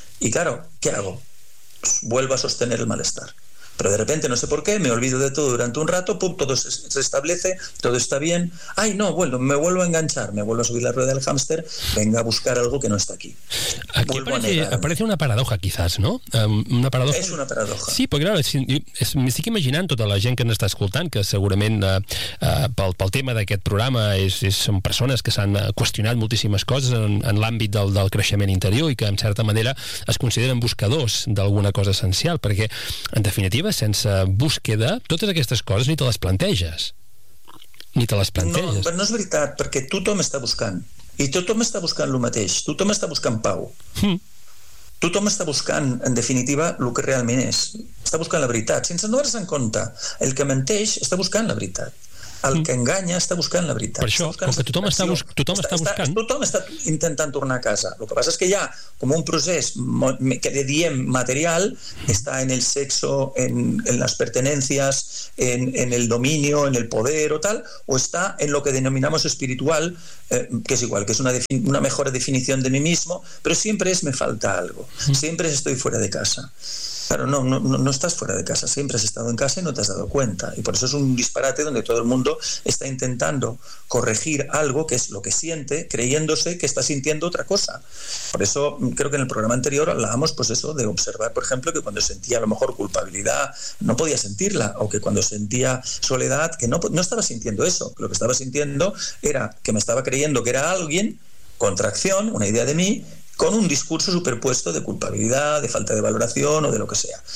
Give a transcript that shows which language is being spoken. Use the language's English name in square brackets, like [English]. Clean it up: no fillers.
[Spanish] Y claro, ¿qué hago? Pues vuelvo a sostener el malestar. Pero de repente, no sé por qué, me olvido de todo durante un rato, pum, todo se establece, todo está bien. Ay, no, bueno, me vuelvo a enganchar, me vuelvo a subir la rueda del hámster, venga a buscar algo que no está aquí. Aquí aparece una paradoja, quizás, ¿no? Una paradoja. Es una paradoja. [Catalan] Sí, porque claro, me estic imaginant tota la gent que n'està escoltant, que segurament pel tema d'aquest programa són persones que s'han qüestionat moltíssimes coses en l'àmbit del creixement interior i que, en certa manera, es consideren buscadors d'alguna cosa essencial, perquè, en definitiva, sense búsqueda, totes aquestes coses ni te les planteges. No, però no és veritat, perquè tothom està buscant, i tothom està buscant el mateix, tothom està buscant pau. Tothom està buscant, en definitiva, el que realment és, està buscant la veritat, sense no res en compte. El que menteix està buscant la veritat. El que enganya està buscant la veritat. Per això, com que tothom està, tothom està buscant... Tothom està intentant tornar a casa. El que passa és que hi ha com un procés que diem material, està en el sexo, en les pertenències, en el dominio, en el poder o tal, o està [Spanish] en lo que denominamos espiritual, [Catalan] que és igual, que és una [Spanish] mejor [Catalan] definició [Spanish] de mi mismo, [Catalan] però sempre és [Spanish] me falta algo. Sempre estoy fuera de casa. Claro, no estás fuera de casa, siempre has estado en casa y no te has dado cuenta, y por eso es un disparate donde todo el mundo está intentando corregir algo que es lo que siente, creyéndose que está sintiendo otra cosa. Por eso creo que en el programa anterior hablábamos pues eso de observar, por ejemplo, que cuando sentía a lo mejor culpabilidad no podía sentirla, o que cuando sentía soledad que no estaba sintiendo eso, lo que estaba sintiendo era que me estaba creyendo que era alguien, contracción, una idea de mí, con un discurso superpuesto de culpabilidad, de falta de valoración o de lo que sea.